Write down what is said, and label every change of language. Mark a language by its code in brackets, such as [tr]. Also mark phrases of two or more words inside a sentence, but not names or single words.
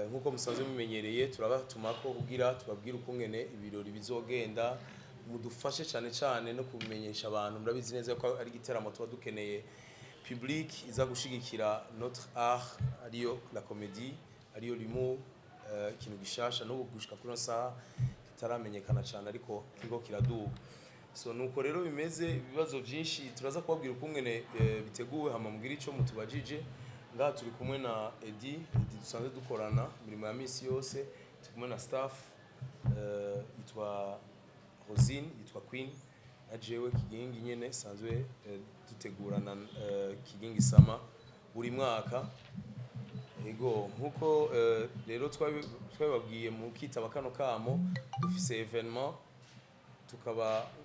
[rn] nkuko musanzwe mumenyereye turabatumako kugira tubabwire ukungene ibirori bizogenda mudufashe cyane no kubimenyesha abantu murabizi neza ko ari giteramo tuba dukeneye public iza gushigikira [fr] notre art [rn] ariyo [fr] la comédie [rn] ariyo l'humour ikintu gishasha no gushika kuri saha kitaramenyekana cyane ariko kigo kiraduga so nuko rero bimeze ibibazo byinshi turaza kubabwira ukungene biteguwe hama mugira ico mutubajije ngaha turi kumwe na Edi dusanzwe dukorana mirimo ya misi yose turi kumwe na staff yitwa Rosine yitwa Queen na jewe Kigingi nyene sanzwe dutegurana Kigingi Summer buri mwaka ego nkuko rero twababwiye mu kitaba kano kamo dufise evenement tukaba